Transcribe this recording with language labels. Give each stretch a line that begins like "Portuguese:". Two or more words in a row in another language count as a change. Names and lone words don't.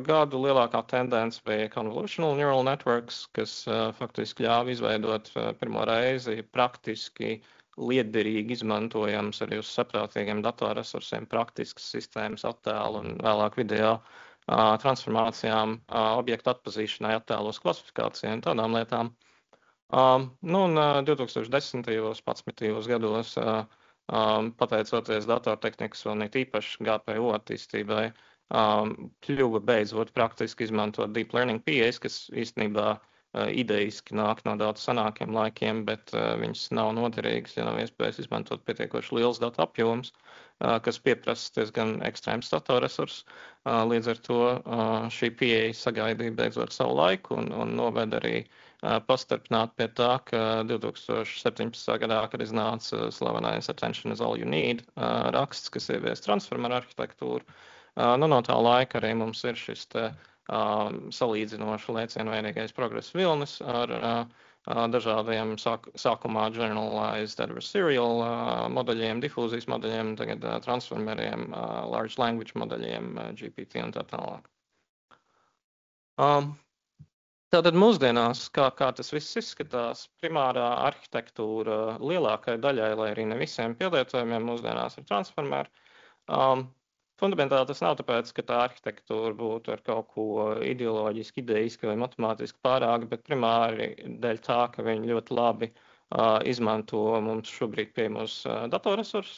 Latvian: gadu lielākā tendence bija
English: convolutional neural networks,
Latvian: kas faktiski ļāva izveidot pirmo reizi praktiski lietderīgi izmantojams arī uz saprātīgiem datorresursiem, praktiskas sistēmas attēlu un vēlāk video transformācijām, objektu atpazīšanai, attēlos klasifikācijai un tādām lietām. Un 2010. 11. gados, pateicoties datortehnikas un it īpaši GPU attīstībai, kļuva beidzot praktiski izmantot
English: deep learning
Latvian: pieejas, kas īstenībā idejiski nāk no daudz senākiem laikiem, bet viņas nav noderīgas, ja nav iespējas izmantot pietiekoši liels datu apjoms, kas pieprasa diezgan ekstrēms datorresursus. Līdz ar to šī pieeja sagaidīja beidzot savu laiku un noved arī pastarpināt pie tā, ka 2017. gadā, kad iznāca slavenais Attention is all you need raksts, kas ievies transformeru arhitektūru, no tā laika arī mums ir šis te salīdzinoši lēcienvainīgais progresa vilnis ar dažādiem sākumā
English: generalized adversarial
Latvian: modeļiem, difūzijas modeļiem, tagad transformeriem,
English: large language
Latvian: modeļiem, GPT un tā tālāk. Tātad mūsdienās, kā tas viss izskatās, primārā arhitektūra lielākai daļai, lai arī ne visiem pielietojumiem mūsdienās ir transformeri. Fundamentāli tas nav tāpēc, ka tā arhitektūra būtu ar kaut ko ideoloģiski, ideiski vai matemātiski pārāga, bet primāri dēļ tā, ka viņi ļoti labi izmanto mums šobrīd pieejamos datorresursus.